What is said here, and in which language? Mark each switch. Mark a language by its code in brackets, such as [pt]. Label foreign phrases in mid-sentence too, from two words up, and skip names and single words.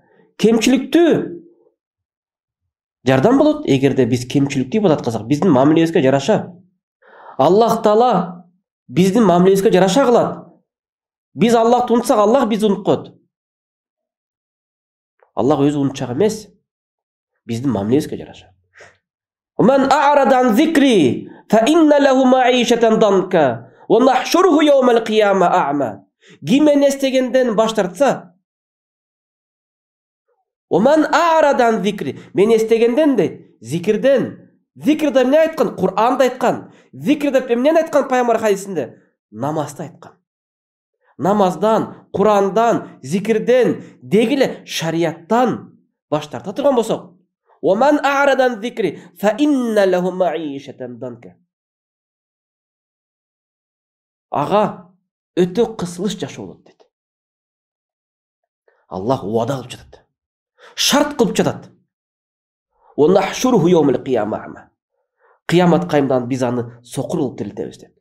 [ky] Кемчиликтүү жардам болот эгерде биз кемчиликтүү ибадат кылсак, биздин мамилебизге жараша. Аллах Таала биздин мамилебизге жараша кылат. Биз Аллахты унутсак, Аллах бизди унутуп коет. Аллах өзү унутчак эмес. Биздин мамилебизге жараша. [ar] من أعرض عن ذكري فإن له معيشة ضنكا ونحشره يوم القيامة أعمى. [ky] Ким мени эстегенден баш тартса, [ar] ومن أعرض عن ذكري, [ky] мени эстегенден дейт, зикирден. Зикирде эмне айткан? Кур'анда айткан. Зикирде эмне айткан пайгамбар хадисинде? Намазда айткан. Намаздан, Кур'андан, зикирден, дегиле шарияттан баш тарта турган болсок, [ar] ومن أعرض عن ذكري فإن له معيشة ضنكا. [ky] Ага өтө кысылыш жашоо болот дейт. Аллах уада кылып жатат. Шарт кылып жатат. [ar] ونحشره يوم القيامة أعمى. [ky] Кыямат кайымдан биз аны сокур кылып тирилтебиз дейт.